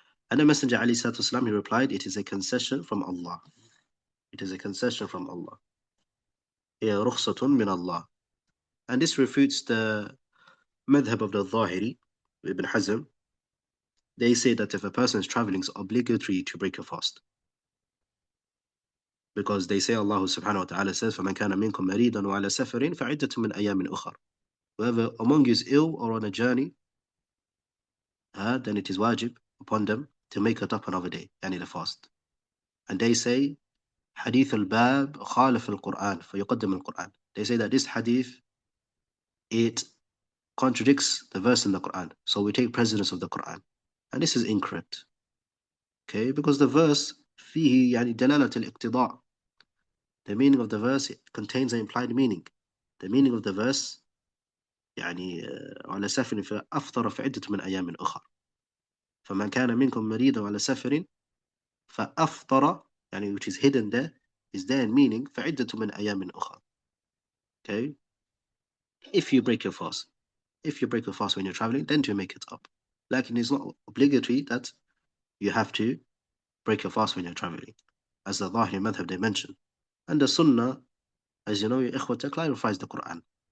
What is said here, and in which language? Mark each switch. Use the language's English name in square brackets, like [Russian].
[English] And the Messenger alayhi salatu wasalam, he replied, it is a concession from Allah. It is a concession from Allah. [Arabic] هي رخصة من الله. [English] And this refutes the madhab of the Zahiri, Ibn Hazm. They say that if a person is traveling, it's obligatory to break a fast. Because they say Allah subhanahu wa ta'ala says, [Arabic] فَمَنْ كَانَ مِنْكُمْ مَرِيدًا وَعَلَى سَفَرٍ فَعِدَّةٌ مِنْ أَيَّامٍ أُخَرٍ. [English] Whoever among you is ill or on a journey, then it is wajib upon them to make it up another day, the fast. And they say, Hadith al-Bab khalif al-Quran, فَيُقَدِّم al-Quran. They say that this hadith, it contradicts the verse in the Quran. So we take precedence of the Quran. And this is incorrect. Okay, because the verse [Arabic] فيه يعني دلالة الاقتضاء. [English] The meaning of the verse contains an implied meaning. The meaning of the verse [Arabic] يعني على سفر فأفطر في عدة من أيام أخرى. فمن كان منكم مريضا على سفر فأفطر يعني [English] which is hidden there is there in meaning [Arabic] فعدة من أيام أخرى. [English] Okay, if you break your fast when you're traveling, then to make it up. Like it's not obligatory that you have to break your fast when you're traveling, as the Zahiri madhab they mention. And the Sunnah, as you know, your ikhwata clarifies the Quran.